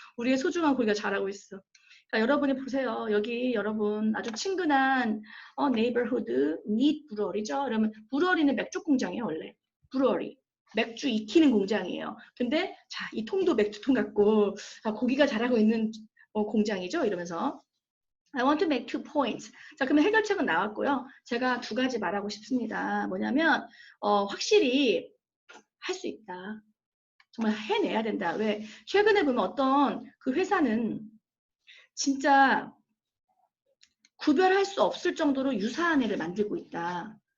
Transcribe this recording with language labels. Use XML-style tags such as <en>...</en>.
<ko>우리의 소중한 고기가 자라고 있어. 그러니까 여러분이 보세요. 여기 여러분 아주 친근한 네이버후드 닛 브루어리죠. 그러면 브루어리는 맥주 공장이에요 원래. 브루어리. 맥주 익히는 공장이에요. 근데 자, 이 통도 맥주통 같고 고기가 자라고 있는 공장이죠. 이러면서</ko> <en>I want to make 2 points.</en> <ko>자, 그러면 해결책은 나왔고요. 제가 2가지 말하고 싶습니다. 뭐냐면 확실히 할 수 있다. 정말 해내야 된다. 왜? 최근에 보면 어떤 그 회사는 진짜 구별할 수 없을 정도로 유사한 애를 만들고 있다.</ko>